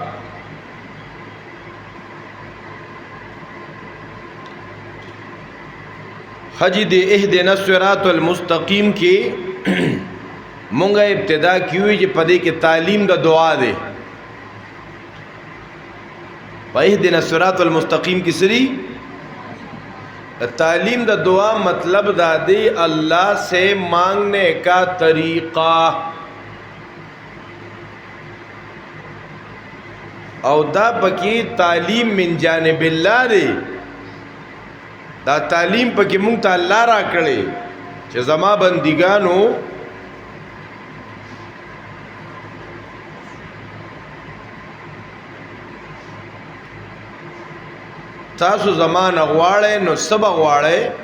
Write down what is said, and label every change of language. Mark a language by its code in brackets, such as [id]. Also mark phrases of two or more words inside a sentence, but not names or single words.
[ps] حجی د [ar] اهدنا الصراط المستقیم [ps] کې مونږه ابتدا کیوي چې پدې کې تعلیم د دعا دی. په [ar] اهدنا الصراط المستقیم [ps] کې سری تعلیم دا دعا مطلب دا دی [ur] اللہ سے مانگنے کا طریقہ، [ps] او دا پکی تعلیم [ar] من جانب اللہ [ps] دی. دا تعلیم پکی مونږ ته الله را کړي چې زما بندګانو تاسو زمان غواړئ نو سبا غواړئ.